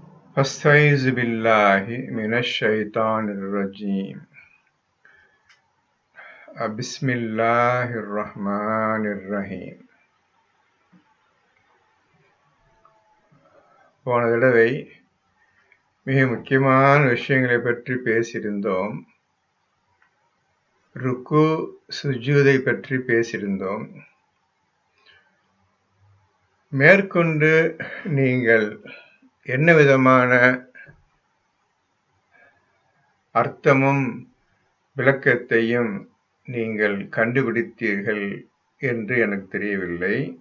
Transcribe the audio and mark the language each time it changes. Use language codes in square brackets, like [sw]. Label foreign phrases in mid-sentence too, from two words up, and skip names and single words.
[ar] أستعيذ بالله من الشيطان الرجيم بسم الله الرحمن الرحيم. [ta] போன தடவை மிக முக்கியமான விஷயங்களை பற்றி பேசியிருந்தோம். ருக்கு சுஜூதை பற்றி பேசியிருந்தோம். மேற்கொண்டு நீங்கள் என்ன விதமான அர்த்தமும் விளக்கத்தையும் நீங்கள் கண்டுபிடித்தீர்கள் என்று எனக்கு தெரியவில்லை.